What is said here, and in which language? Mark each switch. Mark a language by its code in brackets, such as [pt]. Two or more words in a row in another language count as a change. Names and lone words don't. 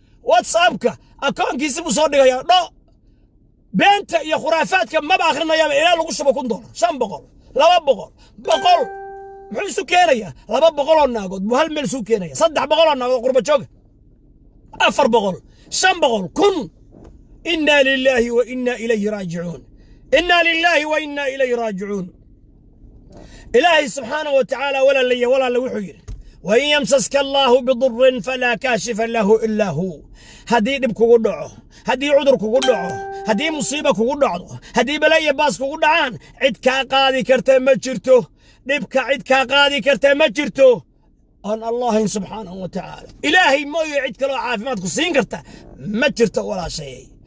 [so] WhatsApp-ka, akoonkiisi buu soo dhigayaa. Dho. Beenta iyo khuraafaadka maba akhrinayaaba, ilaa lagu shubo kun dollar, shan boqol, laba boqol, boqol. Muxuu isu keenayaa? Laba boqol oo naagood buu hal meel isu keenayaa. Saddex boqol oo naagood qurba jooga. afar boqol, shan boqol, kun. [ar] إنا لله وإنا إليه راجعون. إنا لله وإنا إليه راجعون. [so] Ilaahay [ar] سبحانه وتعالى, [so] walaalayaal, walaalayaal, wuxuu yidhi, [ar] "وإن يمسسك الله بضر فلا كاشف له إلا هو." [so] Haddii dhib kugu dhaco, haddii cudur kugu dhaco, haddii musiibo kugu dhacdo, haddii bala iyo baas kugu dhacaan, cid kaa qaadi karta ma jirto. Dhibka cid kaa qaadi karta ma jirto. aan Allah ahayn [ar] سبحانه وتعالى. [so] Ilaahay mooye cid kaloo caafimaad ku siin karta ma jirto walaashayay.